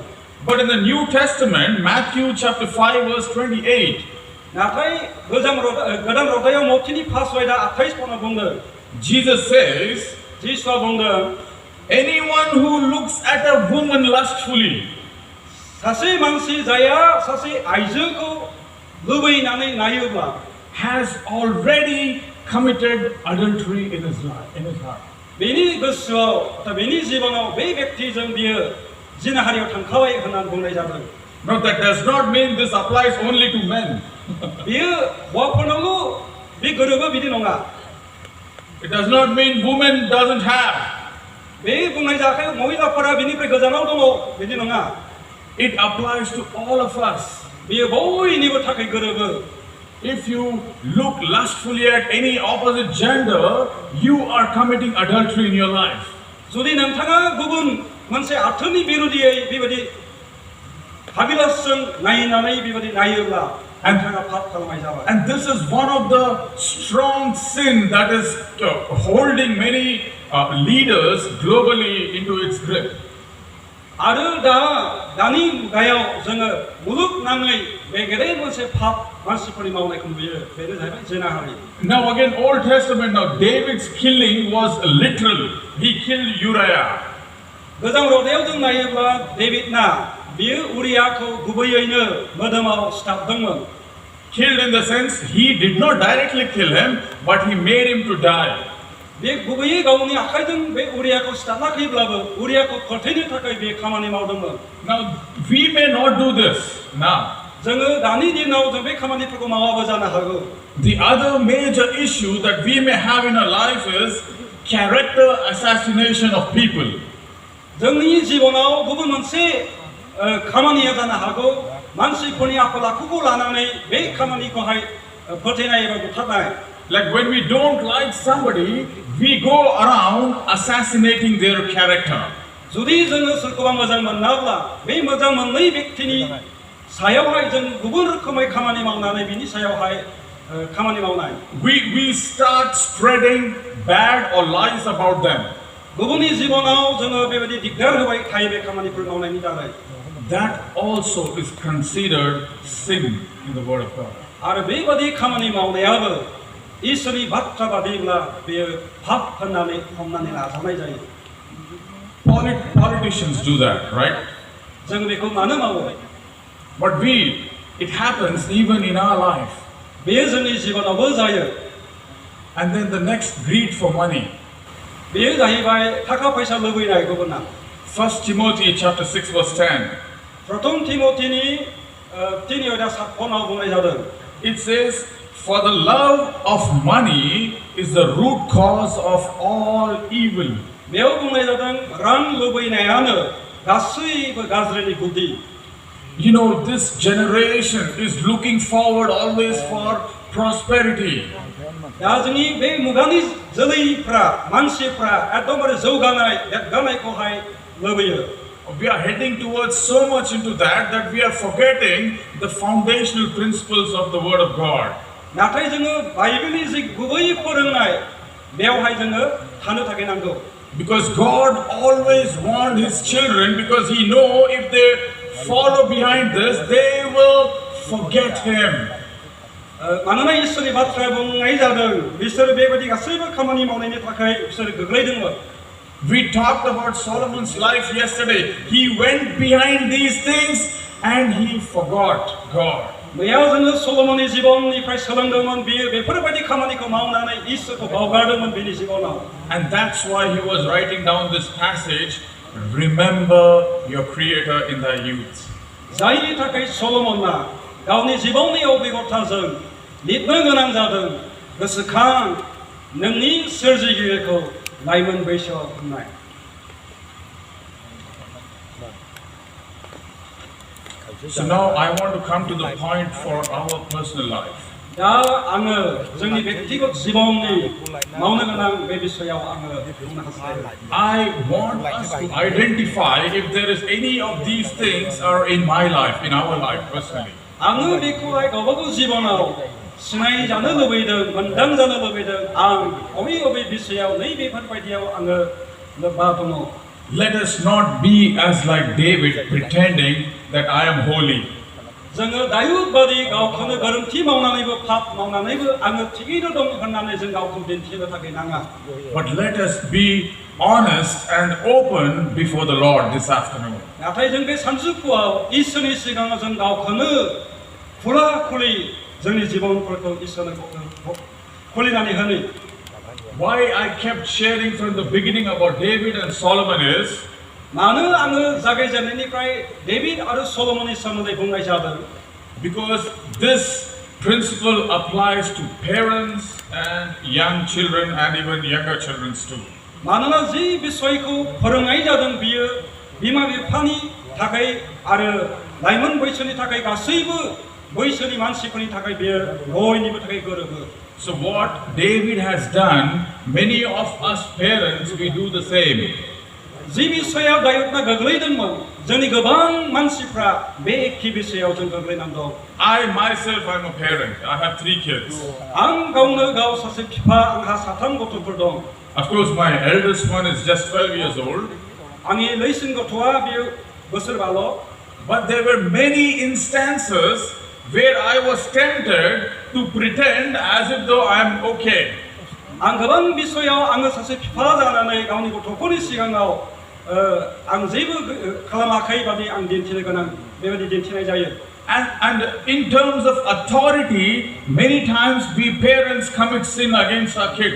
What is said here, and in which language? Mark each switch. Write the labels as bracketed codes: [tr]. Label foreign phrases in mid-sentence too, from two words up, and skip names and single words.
[en] But in the New Testament, Matthew chapter 5 verse 28, [brx] नाथाय गोदान रदायाव मत्तीनि 5:28 बुंदों. [en] Jesus says, [brx] जिसुआ बुंदों [en] anyone who looks at a woman lustfully [brx] सासे मानसि जाया सासे आइजोखौ लुबैनानै नायोब्ला [en] has already committed adultery in his life, in his heart. [brx] बेनि गोसोआव दा बेनि जिबनाव बे व्यक्तिजों बियो जिनाहारियाव थांखाबाय होननानै बुंनाय जादों. [en] Now that does not mean this applies only to men. [brx] बियो हौवाफोरनावल' बे गोरोबो बिदि नङा. [en] It does not mean women doesn't have. [brx] बे बुंनाय जायाखै महिलाफोरा बिनिफ्राय गोजानाव दङ बिदि नङा. [en] It applies to all of us. [brx] बियो बयनिबो थाखाय गोरोबो. [en] If you look lustfully at any opposite gender, you are committing adultery in your life. [brx] जुदि नोंथाङा गुबुन मोनसे आथोननि बिरुदियै बेबायदि हाबिलासजों नायनानै बेबायदि नायोब्ला नोंथाङा पाप खालामनाय जाबाय. [en] And this is one of the strong sin that is holding many leaders globally into its grip. [brx] आरो दानि मुगायाव जोङो मुलुगनाङै बे गेदेर मोनसे पाप मानसिफोरनि मावनायखौ नुयो. बेनो जाहैबाय जिनाहारि. [en] Now again, Old Testament, now David's killing was literal. He killed Uriah. [brx] गोजाम रदायाव जों नायोब्ला डेभिडना बियो उरियाखौ गुबैयैनो मोदोमाव सिथाबदोंमोन. [en] Killed in the sense he did not directly kill him, but he made him to die. [brx] बे गुबैयै गावनि आखाइजों बे उरियाखौ सिथाबनाखैब्लाबो उरियाखौ फोथैनो थाखाय बे खामानि मावदोंमोन. [en] Now we may not do this now. [brx] जोङो दानि दिनाव जों बे खामानिफोरखौ मावाबो जानो हागौ. [en] The other major issue that we may have in our life is character assassination of people. [brx] जोंनि जिबनाव गुबुन मोनसे खामानिया जानो हागौ मानसिफोरनि आखल आखुखौ लानानै बे खामानिखौहाय फोथैनाय एबा बुथारनाय. [en] Like when we don't like somebody, we go around assassinating their character. [brx] जुदि जोङो सोरखौबा मोजां मोनाब्ला बे मोजां मोननाय व्यक्तिनि सायावहाय जों गुबुन रोखोमै खामानि मावनानै बिनि सायावहाय खामानि मावनाय. [en] We start spreading bad or lies about them. [brx] गुबुननि जिबनाव जोङो बेबायदि दिगदार होबाय थायो बे खामानिफोर मावनायनि दारै. [en] That also is considered sin in the Word of God. [brx] आरो बेबादि खामानि मावनायाबो इसोरनि बाथ्रा बादिब्ला बेयो पाप होननानै हमनानै लाजानाय जायो. [en] Politicians do that, right? [brx] जों बेखौ मानो मावो? [en] But it happens even in our life. [brx] बेयो जोंनि जिबनावबो जायो. [en] And then the next greed for money. [brx] बेयो जाहैबाय थाखा फैसा लुबैनाय गुबुना. [en] 1 Timothy chapter 6 verse 10. [brx] प्रथम तिमोथीनि 3:7 बुंनाय जादों. [en] It says, for the love of money is the root cause of all evil. [brx] बेयाव बुंनाय जादों रां लुबैनायानो गासैबो गाज्रिनि गुदि. [en] You know, this generation is looking forward always for prosperity. [brx] दा जोंनि बे मुगानि जोलैफ्रा मानसिफ्रा एकदमबारे जौगानाय देरगानायखौहाय लुबैयो [en] We are heading towards so much into that we are forgetting the foundational principles of the Word of God. [brx] नाथाय जोङो बाइबेलनि जि गुबै फोरोंनाय बेवहाय जोङो थानो थाखाय नांगौ [en] Because God always wants His children, because He knows if they follow behind this, they will forget Him. [brx] मानोना इसोरनि बाथ्राया बुंनाय जादों बिसोर बेबायदि गासैबो खामानि मावनायनि थाखाय बिसोर गोग्लैदोंमोन [en] We talked about Solomon's life yesterday. He went behind these things and he forgot God. [brx] मैया जोङो सलोमननि जिबननिफ्राय सोलोंदोंमोन बियो बेफोरबायदि खामानिखौ मावनानै इसोरखौ बावगारदोंमोन बिनि जिबनाव [en] And that's why he was writing down this passage, remember your creator in thy youth. [brx] जायनि थाखाय सलोमनआ गावनि जिबननि अभिज्ञताजों लिरनो गोनां जादों गोसोखां नोंनि सोरजिगिरिखौ लाइमोन बैसोआव होननाय [en] So now I want to come to the point for our personal life. [brx] दा आङो जोंनि व्यक्तिगत जिबननि मावनो गोनां बे बिषयाव आङो बुंनो हास्थायो [en] I want us to identify if there is any of these things are in my life, in our life personally. [brx] आङो बेखौहाय गावबागाव जिबनाव सिनाय जानो लुबैदों मोनदां जानो लुबैदों आं बबे बिषयाव नैबेफोरबायदियाव आङो लोब्बा दङ [en] Let us not be as like David pretending that I am holy. [brx] जोङो दायुदबादि गावखौनो गोरोन्थि मावनानैबो पाप मावनानैबो आङो थिगैनो दं होननानै जों गावखौ दिन्थिनो थाखाय नाङा [en] But let us be honest and open before the Lord this afternoon. [brx] नाथाय जों बे सानजौफुआव इसोरनि सिगाङाव जों गावखौनो खुला खुलि जोंनि जिबनफोरखौ इसोरनो खुलिनानै होनो [en] Why I kept sharing from the beginning about David and Solomon is [brx] मानो आङो जागायजेननायनिफ्राय डेभिड आरो सलोमननि सोमोन्दै बुंनाय जादों [en] because this principle applies to parents and young children and even younger children too. [brx] मानोना जि बिषयखौ फोरोंनाय जादों बियो बिमा बिफानि थाखाय आरो लाइमोन बैसोनि थाखाय गासैबो बैसोनि मानसिफोरनि थाखाय बियो बयनिबो थाखाय गोरोबो [en] So what David has done, many of us parents we do the same. [brx] जि बिषयाव दायुदआ गोग्लैदोंमोन जोंनि गोबां मानसिफ्रा बे एखे बिषयाव जों गोग्लैनानै दं [en] I myself am a parent. I have 3 kids. [brx] आं गावनो गाव सासे बिफा आंहा 3 गथ'फोर दं [en] Of course my eldest one is just 12 years old. [brx] आंनि लैसिन गथ'आ बियो बोसोरबाल' [en] But there were many instances where I was tempted to pretend as if though I am okay. [brx] आं गोबां बिषयाव आङो सासे बिफा जानानै गावनि गथ'फोरनि सिगाङाव आं जेबो खालामाखै बादि आं दिन्थिनो गोनां बेबायदि दिन्थिनाय जायो [en] And in terms of authority, many times we parents commit sin against our kids.